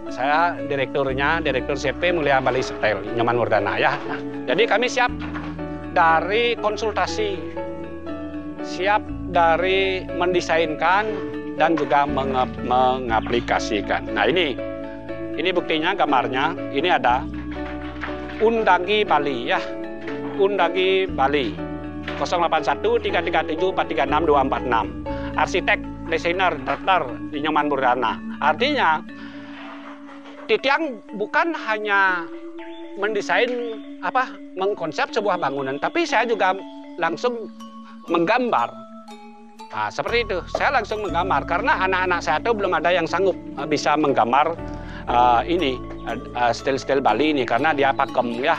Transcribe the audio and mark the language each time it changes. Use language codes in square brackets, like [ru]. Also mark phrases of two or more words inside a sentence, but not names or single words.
[id] Saya direkturnya, direktur CP Mulia Bali Style, Nyoman Wardana ya. Nah, jadi kami siap dari konsultasi, siap dari mendesainkan dan juga mengaplikasikan. Nah ini buktinya, gambarnya. Ini ada Undagi Bali ya, Undagi Bali 081 337 436 246. Arsitek, desainer, direktur Nyoman Wardana. Artinya, Tiang bukan hanya mendesain mengkonsep sebuah bangunan, tapi saya juga langsung menggambar. Nah, seperti itu. Saya langsung menggambar karena anak-anak saya itu belum ada yang sanggup bisa menggambar stil-stil Bali ini karena dia pakem ya.